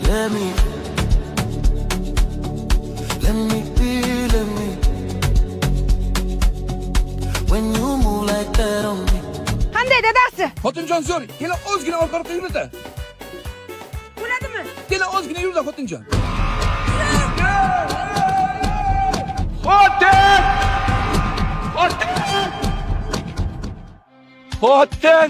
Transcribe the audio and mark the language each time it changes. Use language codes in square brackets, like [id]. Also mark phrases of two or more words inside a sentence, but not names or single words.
[en] Let me be, let me. When you move like that on me. [uz] Qanday dadasi? Xotinjon zo'r, kela ozgina orqaroqqa yur-da. Bo'ladimi? Kela ozgina yur-da xotinjon. Xotin! Xotin!